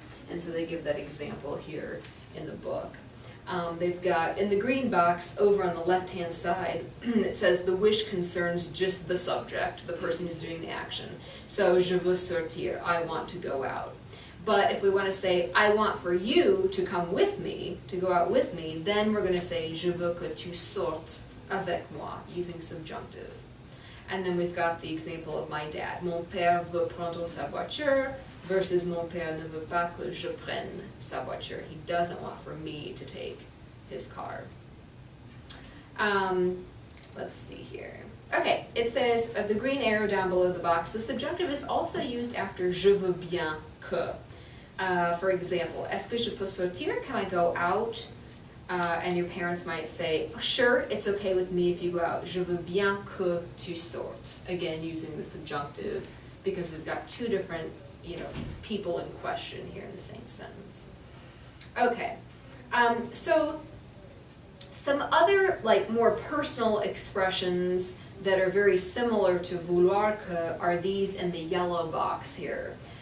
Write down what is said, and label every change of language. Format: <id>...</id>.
<en>And so they give that example here in the book. They've got, in the green box over on the left-hand side, it says the wish concerns just the subject, the person who's doing the action. So,</en> <fr>je veux sortir,</fr> <en>I want to go out. But if we want to say, I want for you to come with me, to go out with me, then we're going to say,</en> <fr>je veux que tu sortes avec moi,</fr> <en>using subjunctive. And then we've got the example of my dad.</en> <fr>Mon père veut prendre sa voiture versus mon père ne veut pas que je prenne sa voiture.</fr> <en>He doesn't want for me to take his car. Let's see here. Okay, it says, the green arrow down below the box, the subjunctive is also used after</en> <fr>je veux bien que.</fr> <en>For example,</en> <fr>est-ce que je peux sortir?</fr> <en>Can I go out? And your parents might say, sure, it's okay with me if you go out.</en> <fr>Je veux bien que tu sortes.</fr> <en>Again, using the subjunctive, because we've got two different, people in question here in the same sentence. Okay, so some other, more personal expressions that are very similar to vouloir que are these in the yellow box here.</en>